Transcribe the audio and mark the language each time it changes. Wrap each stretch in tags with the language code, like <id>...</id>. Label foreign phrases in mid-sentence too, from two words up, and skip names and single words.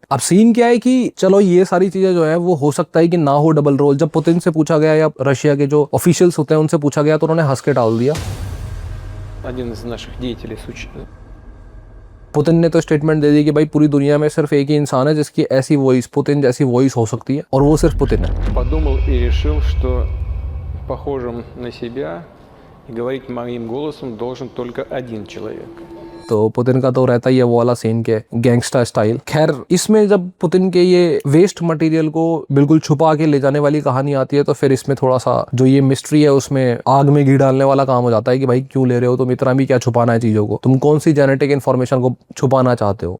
<hi>अब सीन क्या है कि चलो ये सारी चीजें जो है वो हो सकता है कि ना हो</hi> <en>double role.</en> <hi>जब पुतिन से पूछा गया या रशिया के जो ऑफिशियल्स होते हैं उनसे पूछा गया तो उन्होंने हंस के टाल दिया। पुतिन ने तो स्टेटमेंट दे दी कि भाई पूरी दुनिया में सिर्फ एक ही इंसान है जिसकी ऐसी वॉइस, पुतिन जैसी वॉइस हो सकती है, और वो सिर्फ पुतिन है।</hi> <ru>Подумал и решил, что похожим на себя и говорить моим голосом должен только один человек.</ru> <hi>तो पुतिन का तो रहता ही है वो वाला सीन के</hi> <en>gangster style.</en> <hi>खैर इसमें जब पुतिन के ये</hi> <en>waste material</en> <hi>को बिल्कुल छुपा के ले जाने वाली कहानी आती है तो फिर इसमें थोड़ा सा जो ये मिस्ट्री है उसमें आग में घी डालने वाला काम हो जाता है कि भाई क्यों ले रहे हो तुम, इतना भी क्या छुपाना है चीजों को, तुम कौन सी</hi> <en>genetic information</en> <hi>को छुपाना चाहते हो।</hi>